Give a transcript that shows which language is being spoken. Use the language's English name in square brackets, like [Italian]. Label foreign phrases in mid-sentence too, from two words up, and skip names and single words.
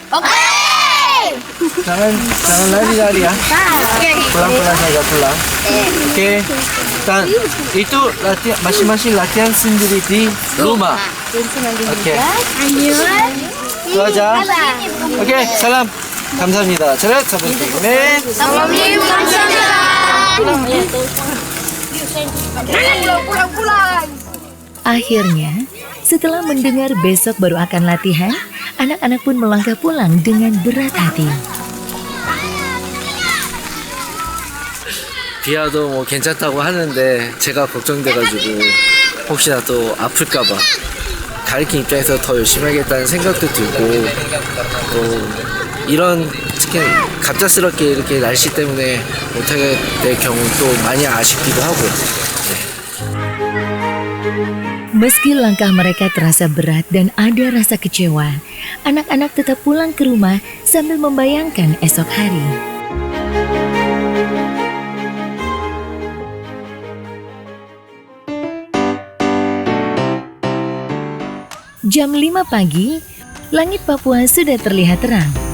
[Indonesian] Jangan lari-lari ya. Pelan-pelan saja pulang. Oke. Dan itu latihan masing-masing latihan sendiri di rumah. Oke. Itu aja. Oke, salam. [Korean] 감사합니다. 잘했 사부님. 네. 사부님 감사합니다. [Indonesian] Akhirnya, setelah mendengar besok baru akan latihan, anak-anak pun melangkah pulang dengan berat hati. [Korean] 비와도 뭐 괜찮다고 하는데 제가 걱정돼가지고 혹시나 또 아플까봐 가르친 입장에서 더 열심히 하겠다는 생각도 들고 또 이런 특히 갑작스럽게 이렇게 날씨 때문에 못하게 될 경우도 많이 아쉽기도 하고요. [Indonesian] Meski langkah mereka terasa berat dan ada rasa kecewa, anak-anak tetap pulang ke rumah sambil membayangkan esok hari. Jam 5 pagi, langit Papua sudah terlihat terang.